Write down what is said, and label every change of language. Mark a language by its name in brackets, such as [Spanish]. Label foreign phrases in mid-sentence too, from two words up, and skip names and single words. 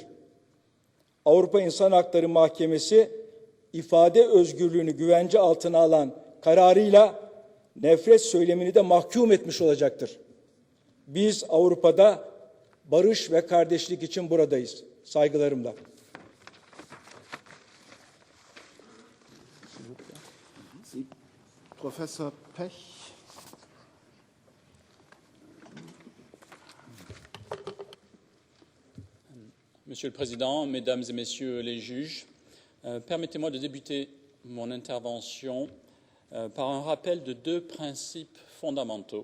[Turkish] Avrupa İnsan Hakları Mahkemesi ifade özgürlüğünü güvence altına alan kararıyla nefret söylemini de mahkum etmiş olacaktır. Biz Avrupa'da barış ve kardeşlik için buradayız. Saygılarımla. [French] Professor Pech. Monsieur le Président, Mesdames et Messieurs les juges, permettez-moi de débuter mon intervention par un rappel de deux principes fondamentaux.